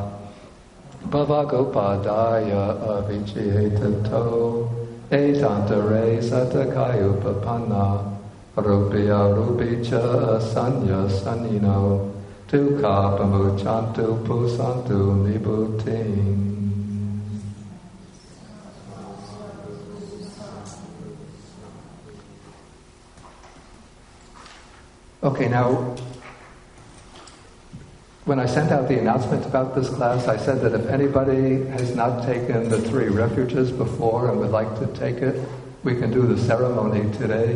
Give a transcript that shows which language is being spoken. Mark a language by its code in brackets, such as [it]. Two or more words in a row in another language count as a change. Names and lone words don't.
[pi] Bhavagopadaya avicchetato etantare satakayupapanna rupya rupicha asanya sanino tukha pamuchantu pusantu nibutin. [en] Okay, now, when I sent out the announcement about this class, I said that if anybody has not taken the 3 refuges before and would like to take it, we can do the ceremony today.